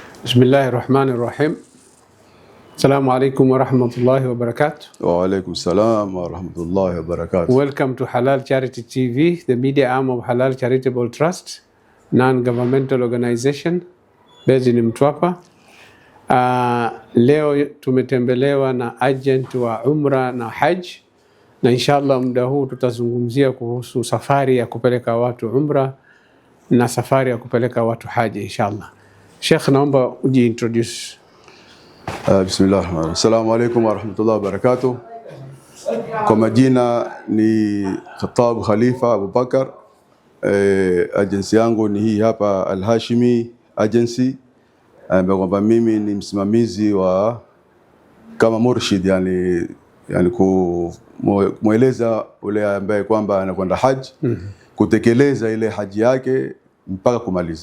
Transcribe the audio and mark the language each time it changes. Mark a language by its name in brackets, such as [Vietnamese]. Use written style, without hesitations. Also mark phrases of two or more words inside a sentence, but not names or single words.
[Arabic] بسم الله الرحمن الرحيم. السلام عليكم ورحمة الله وبركاته. وعليكم السلام ورحمة الله وبركاته. [English] Welcome to Halal Charity TV, the media arm of Halal Charitable Trust, non-governmental organization based in Mtwapa. [Swahili] Leo tumetembelewa na agent wa Umra na Hajj, na inshallah muda huu tutazungumzia kuhusu safari ya kupeleka watu Umra na safari ya kupeleka watu Hajj inshallah. Sheikh, naomba ujiintroduce. Bismillah. [Arabic] السلام عليكم ورحمة الله وبركاته. [Swahili] Kwa majina ni Khattab Khalifa Abubakar. Agency yangu ni hii hapa Al-Hashimi Agency. Kwamba mimi ni msimamizi wa kama murshid, yani kumweleza ule ambaye kwamba anakwenda haji kutekeleza ile haji yake mpaka kumaliza.